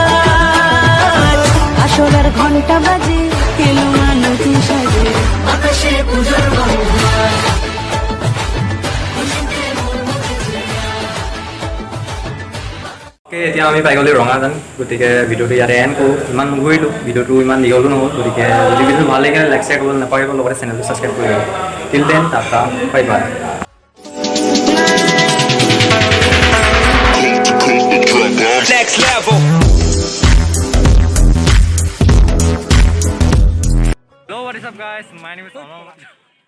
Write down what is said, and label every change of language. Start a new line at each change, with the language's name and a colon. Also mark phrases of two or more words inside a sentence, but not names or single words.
Bangla: আসলের ঘন্টা বাজে এলো নতুন সাজে আকাশে পূজার
Assamese: এতিয়া আমি পাই গ'লোঁ ৰঙাজান। গতিকে ভিডিঅ'টো ইয়াতে এণ্ড কৰোঁ। ইমান নুঘূৰিলোঁ, ভিডিঅ'টো ইমান দীঘলো নহ'ল। গতিকে যদি ভিডিঅ'টো ভাল লাগিলে লাইক শ্বেয়াৰ কৰিবলৈ নাপাহৰিব, লগতে চেনেলটো ছাবস্ক্ৰাইব কৰিব।
English: till then tata, bye bye. Next level. Hello, what is up guys? My name is Omar.